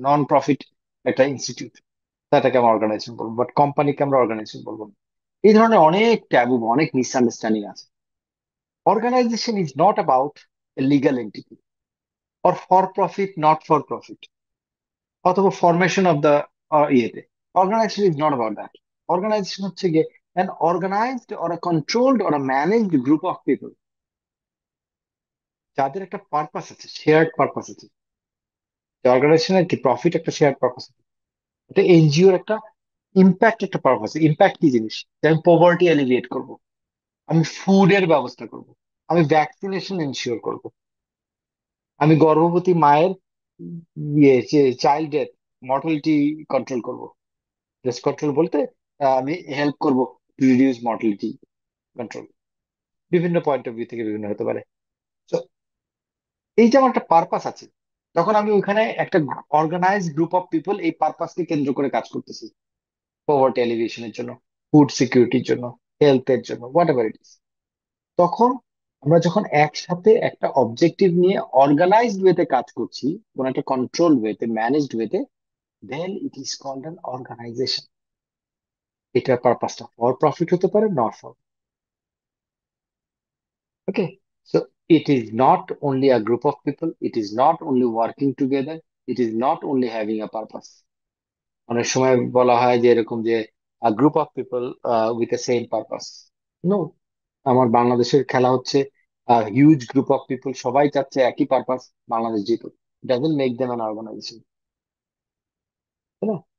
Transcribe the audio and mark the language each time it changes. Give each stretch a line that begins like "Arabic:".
Bangla: Non profit একটা institute, তাটাকে আমরা organisation বলবো, বাট কোম্পানিকে আমরা অর্গানাইজেশন বলবো না। এই ধরনের অনেক ট্যাবু, অনেক মিসআন্ডারস্ট্যান্ডিং আছে।
English: organisation is not about a legal entity, or for profit,
Bangla: not for profit, অথবা ফরমেশন অফ দ্য ইয়েতে।
English: Organisation is not about that. Organisation হচ্ছে গিয়ে an organized or a controlled or a managed group of people,
Bangla: যাদের একটা purpose আছে, shared purpose আছে। অর্গানাইজেশনের কি প্রফিট, একটা শেয়ার্ড পারপাস আছে। এটা এনজিওর একটা ইম্প্যাক্ট, একটা পারপাস। ইম্প্যাক্ট কি জিনিস? যে আমি পভার্টি এলিভিয়েট করব, আমি ফুডের ব্যবস্থা করব, আমি ভ্যাকসিনেশন এনশিওর করব, আমি গর্ভবতী মায়ের ইয়ে চাইল্ড ডেথ, মর্টালিটি কন্ট্রোল করব। জাস্ট কন্ট্রোল বলতে আমি হেল্প করব টু রিডিউস মর্টালিটি কন্ট্রোল। বিভিন্ন পয়েন্ট অফ ভিউ থেকে বিভিন্ন হতে পারে। তো এই যে আমার একটা পারপাস আছে, তখন আমি ওইখানে একটা অর্গানাইজ গ্রুপ অফ পিপল এই পারপাসকে কেন্দ্র করে কাজ করতেছি, পভার্টি এলিভিয়েশনের জন্য, ফুড সিকিউরিটির জন্য, হেলথের জন্য, হোয়াট এভার ইট ইস। তখন আমরা যখন একসাথে একটা অবজেক্টিভ নিয়ে অর্গানাইজড ওয়েতে কাজ করছি, কোন একটা কন্ট্রোল ওয়েতে, ম্যানেজড ওয়েতে,
English: Then it is called an organisation.
Bangla: এটার পারপাসটা ফর প্রফিট হতে পারে, not for.
English: Okay, so it is not only a group of people, it is not only working together, it is not only having a purpose.
Bangla: অনেক সময় বলা হয় যে এরকম যে
English: a group of people with the same purpose.
Bangla: No, আমার বাংলাদেশের খেলা হচ্ছে হিউজ গ্রুপ অফ পিপল, সবাই চাচ্ছে একই purpose, Bangladesh জিতুক।
English: doesn't make them an organisation,
Bangla: তাই না?